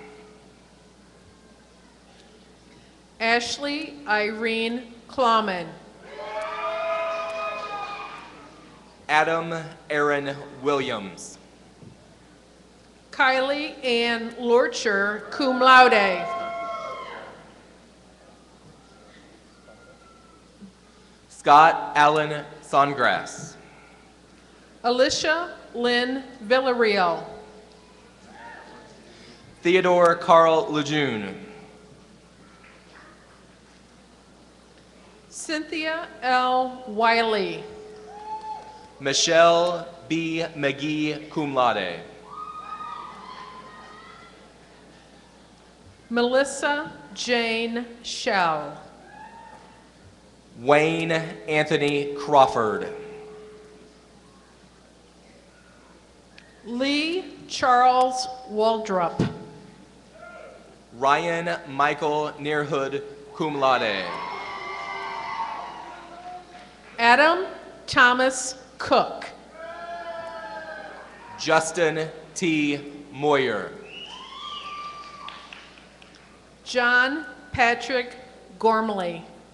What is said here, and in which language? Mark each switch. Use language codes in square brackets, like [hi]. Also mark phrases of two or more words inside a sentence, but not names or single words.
[en] Ashley Irene Clawman. Adam Aaron Williams. Kylie Ann Lorcher, [la] cum laude. [en] Scott Allen Songrass. Alicia Lynn Villarreal. Theodore Carl Lejeune. Cynthia L. Wiley. Michelle B. McGee, [la] cum laude. [en] Melissa Jane Shell. Wayne Anthony Crawford. Lee Charles Waldrop. Ryan Michael Nearhood, [la] cum laude. [en] Adam Thomas Cook. Justin T. Moyer. John Patrick Gormley.